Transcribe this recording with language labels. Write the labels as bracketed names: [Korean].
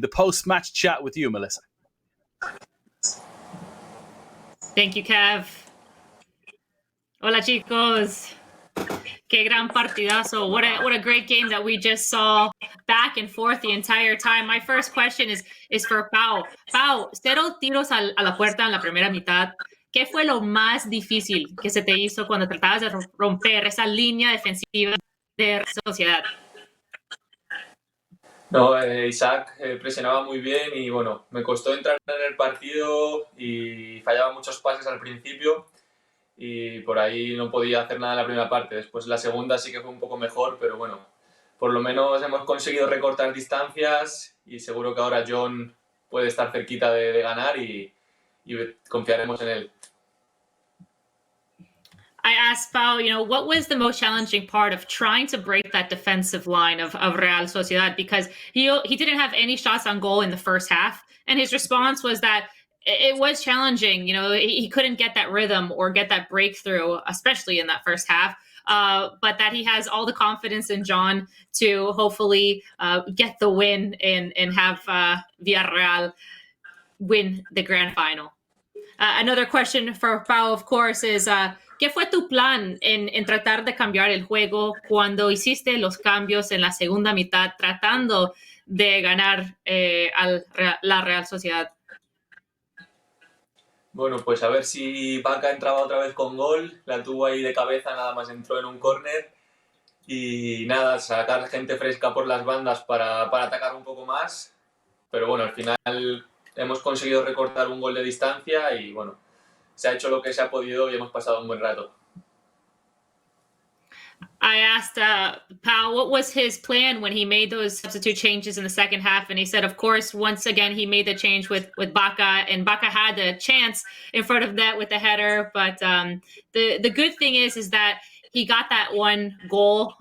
[English] The post-match chat with you, Melissa. Thank you, Kev. [Spanish] Hola, chicos. Qué gran partidazo. [English] What a great game that we just saw back and forth the entire time. My first question is for Pau. [Spanish] Pau, 0 tiros a la puerta en la primera mitad. ¿Qué fue lo más difícil que se te hizo cuando tratabas de romper esa línea defensiva de Sociedad? No, Isaac presionaba muy bien y bueno, me costó entrar en el partido y fallaba muchos pases al principio. Y por ahí no podía hacer nada en la primera parte. Después la segunda sí que fue un poco mejor, pero bueno, por lo menos hemos conseguido recortar distancias y seguro que ahora John puede estar cerquita de ganar y confiaremos en él. [English] I asked Pau, what was the most challenging part of trying to break that defensive line of Real Sociedad? Because he didn't have any shots on goal in the first half. And his response was that it was challenging. He couldn't get that rhythm or get that breakthrough, especially in that first half. But that he has all the confidence in John to hopefully get the win and have Villarreal win the grand final. Another question for Pau, of course, is [Spanish] ¿qué fue tu plan en tratar de cambiar el juego cuando hiciste los cambios en la segunda mitad tratando de ganar la Real Sociedad? Bueno, pues a ver si Vaca entraba otra vez con gol, la tuvo ahí de cabeza, nada más entró en un córner y nada, sacar gente fresca por las bandas para atacar un poco más, pero bueno, al final hemos conseguido recortar un gol de distancia y bueno, se ha hecho lo que se ha podido y hemos pasado un buen rato. [English] I asked Pau what was his plan when he made those substitute changes in the second half, and he said, of course, once again he made the change with Vaca, and Vaca had the chance in front of net with the header. But the good thing is that he got that one goal.